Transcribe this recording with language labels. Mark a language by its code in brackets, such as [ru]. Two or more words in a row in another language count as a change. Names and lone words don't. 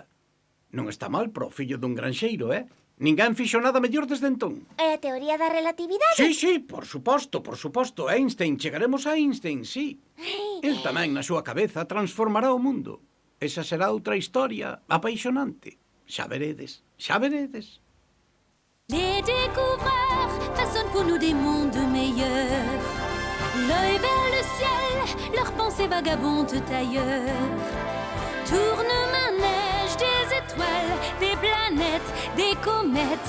[gl] Non está mal para o fillo dun granxeiro, Ninguén fixo nada mellor desde entón. E a teoría da relatividade? Sí, por suposto. Einstein, chegaremos a Einstein, sí. El tamén na súa cabeza transformará o mundo. Esa será outra historia apaixonante. Xa veredes. [fr] Les découvreurs façonnent pour nous des mondes meilleurs. L'œil vers le ciel, leurs pensées vagabondent ailleurs. Tourne-manège des étoiles, des planètes, des comètes.